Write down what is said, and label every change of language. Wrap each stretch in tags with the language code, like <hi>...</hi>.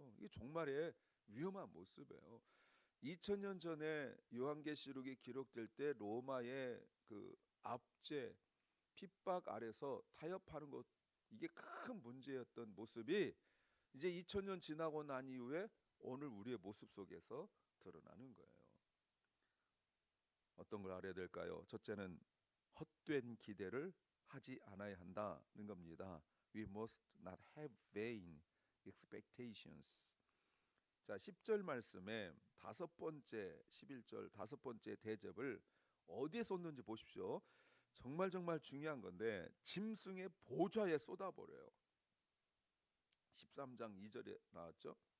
<ko>이게 정말의 위험한 모습이에요. 2000년 전에 요한계시록이 기록될 때 로마의 그 압제, 핍박 아래서 타협하는 것, 이게 큰 문제였던 모습이 이제 2000년 지나고 난 이후에 오늘 우리의 모습 속에서 드러나는 거예요. 어떤 걸 알아야 될까요? 첫째는 헛된 기대를 하지 않아야 한다는 겁니다.</ko> <en>We must not have vain expectations.</en> <ko>자, 10절 말씀에 다섯 번째, 11절 다섯 번째 대접을 어디에 쏟는지 보십시오. 정말 중요한 건데 짐승의 보좌에 쏟아버려요. 13장 2절에 나왔죠.</ko>